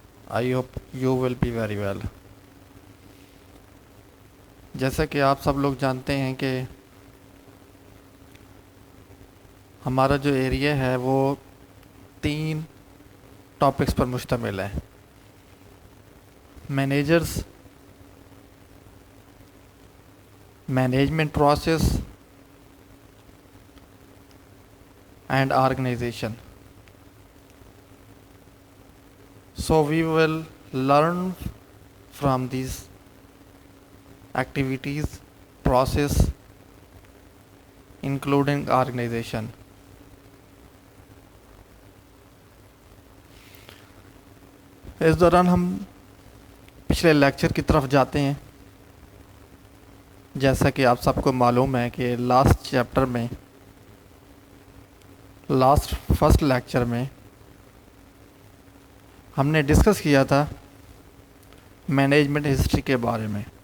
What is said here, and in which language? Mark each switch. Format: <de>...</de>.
<en>I hope you will be very well.</en> <ur>جیسا کہ آپ سب لوگ جانتے ہیں کہ ہمارا جو ایریا ہے وہ 3 ٹاپکس پر مشتمل ہے: managers, management process and organization.</ur> <en>So we will learn from these activities, process, including organization.</en> <ur>اس دوران ہم پچھلے لیکچر کی طرف جاتے ہیں. جیسا کہ آپ سب کو معلوم ہے کہ لاسٹ چیپٹر میں، فرسٹ لیکچر میں ہم نے ڈسکس کیا تھا مینجمنٹ ہسٹری کے بارے میں.</ur>